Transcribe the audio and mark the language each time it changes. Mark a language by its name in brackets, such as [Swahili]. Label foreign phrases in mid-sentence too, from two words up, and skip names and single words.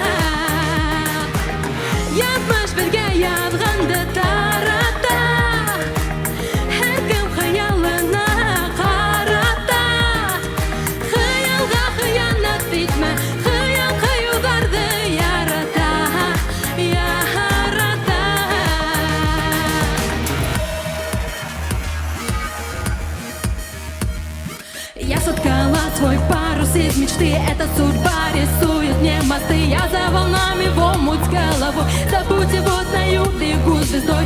[Bashkir] Язмыш беҙгә яҙғанды тарата, һәр кем хыялына ҡарата. Хыялға хыянат итмә, хыял ҡыйыуҙарҙы ярата. Ярата. [Russian] Я соткала свой парус из мечты, эта судьба рисует мне мосты. Я за волнами в омут с головой, забудьте водною бегу звездой.